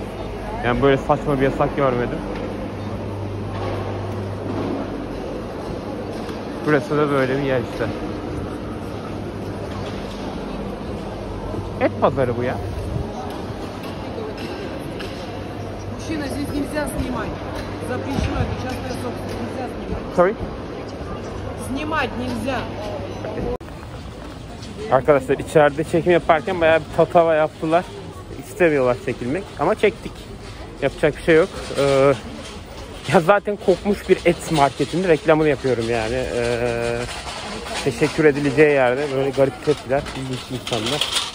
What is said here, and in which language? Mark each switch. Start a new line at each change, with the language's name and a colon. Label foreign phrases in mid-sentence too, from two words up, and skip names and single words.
Turkish: Yani böyle saçma bir yasak görmedim. Burası da böyle bir yer işte. Et pazarı bu ya.
Russian: Мужчина, здесь нельзя снимать. Запрещено, это частная собственность. Нельзя снимать. Sorry? Снимать нельзя.
Turkish: Arkadaşlar içeride çekim yaparken bayağı bir tatava yaptılar. İstemiyorlar çekilmek ama çektik. Yapacak bir şey yok. Ya zaten kokmuş bir et marketinde reklamını yapıyorum yani. Teşekkür edileceği yerde böyle garip tepkiler, ilginç insanlar.